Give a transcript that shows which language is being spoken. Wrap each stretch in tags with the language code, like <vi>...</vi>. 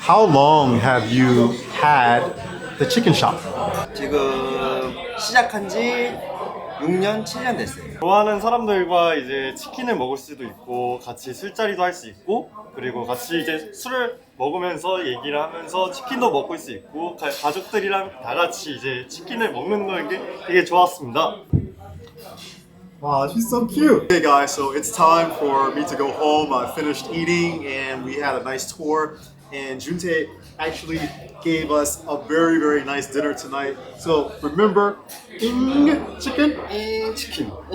<en>How long have you had the chicken shop?</en> <ko>지금 시작한 지 6년, 7년 됐어요. 좋아하는 사람들과 이제 치킨을 먹을 수도 있고 같이 술자리도 할 수 있고 그리고 같이 이제 술을 먹으면서 얘기를 하면서 치킨도 먹을 수 있고 가족들이랑 다 같이 이제 치킨을 먹는 게 되게 좋았습니다.</ko> <en>Wow, she's so cute. Okay guys, so it's time for me to go home. I finished eating and we had a nice tour. And Juntae actually gave us a very, very nice dinner tonight. So remember, ing chicken?</en> <ko>잉 치킨.</ko>